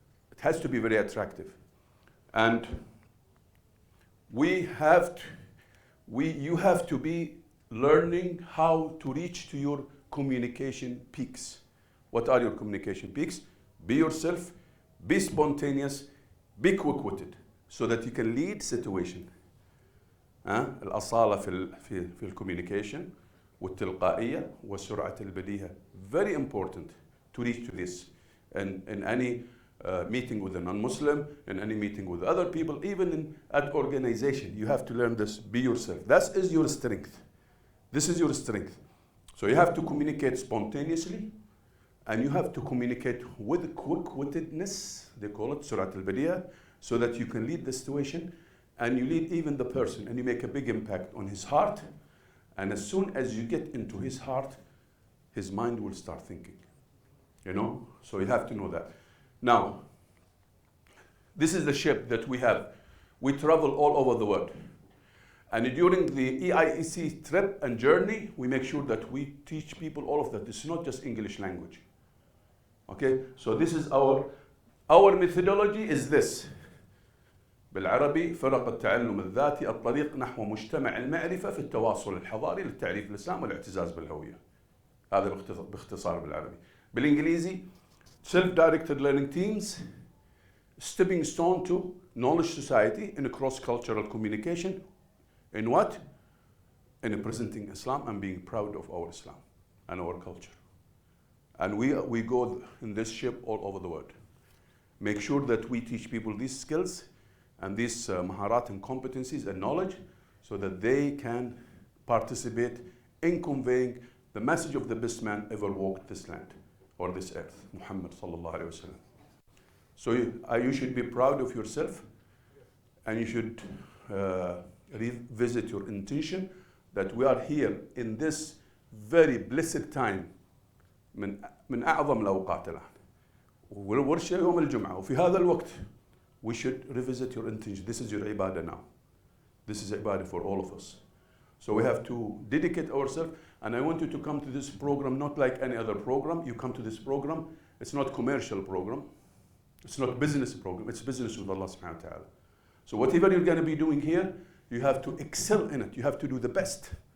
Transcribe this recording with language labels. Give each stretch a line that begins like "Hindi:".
English: It has to be very attractive. And you have to be learning how to reach to your communication peaks. What are your communication peaks? Be yourself, be spontaneous, be quick-witted, so that you can lead situation.
Arabic: الأصالة في ال
English: communication
Arabic: والتلقائية وسرعة البديهة.
English: Very important to reach to this. And in any meeting with a non-Muslim, in any meeting with other people, even at organization, you have to learn this. Be yourself. That is your strength. This is your strength. So you have to communicate spontaneously, and you have to communicate with quick-wittedness, they call it
Arabic: سرعة البديهة,
English: so that you can lead the situation, and you lead even the person, and you make a big impact on his heart. And as soon as you get into his heart, his mind will start thinking. You know? So you have to know that. Now, This is the ship that we have. We travel all over the world. And during the EIECC trip and journey, we make sure that we teach people all of that. This is not just English language. Okay? So this is our methodology is this.
Arabic: بالعربي فرق التعلم الذاتي الطريق نحو مجتمع المعرفة في التواصل الحضاري للتعريف الإسلام والاعتزاز بالهوية. هذا باختصار بالعربي. بالإنجليزي
English: self-directed learning teams, stepping stone to knowledge society in a cross-cultural communication. In what? In presenting Islam and being proud of our Islam and our culture. And we go in this ship all over the world. Make sure that we teach people these skills and these maharat and competencies and knowledge so that they can participate in conveying the message of the best man ever walked this land or this earth, Muhammad sallallahu alaihi wasallam. So you should be proud of yourself, and you should revisit your intention that we are here in this very blessed time
Arabic: من أعظم الأوقات الآن. والورشة يوم الجمعة وفي هذا الوقت
English: we should revisit your intention. This is your ibadah now. This is ibadah for all of us. So we have to dedicate ourselves, and I want you to come to this program not like any other program. You come to this program, it's not commercial program, it's not business program, it's business with Allah subhanahu wa ta'ala. So whatever you're going to be doing here, you have to excel in it. You have to do the best.